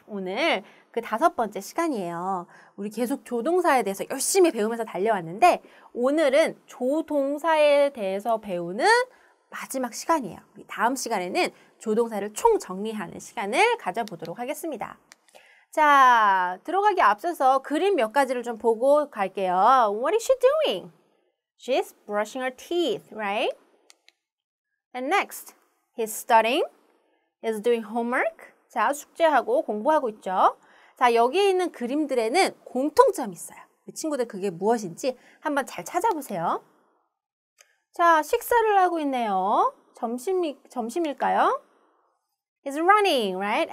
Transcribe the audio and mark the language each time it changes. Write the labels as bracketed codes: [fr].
[ko] 오늘 그 5번째 시간이에요. 우리 계속 조동사에 대해서 열심히 배우면서 달려왔는데 오늘은 조동사에 대해서 배우는 마지막 시간이에요. 우리 다음 시간에는 조동사를 총정리하는 시간을 가져보도록 하겠습니다. 자, 들어가기 앞서서 그림 몇 가지를 좀 보고 갈게요. [en] What is she doing? She's brushing her teeth, right? And next, he's studying, he's doing homework. [ko] 자, 숙제하고 공부하고 있죠. 자, 여기 있는 그림들에는 공통점이 있어요. 우리 친구들 그게 무엇인지 한번 잘 찾아보세요. 자, 식사를 하고 있네요. 점심일까요? [en] He's running, right?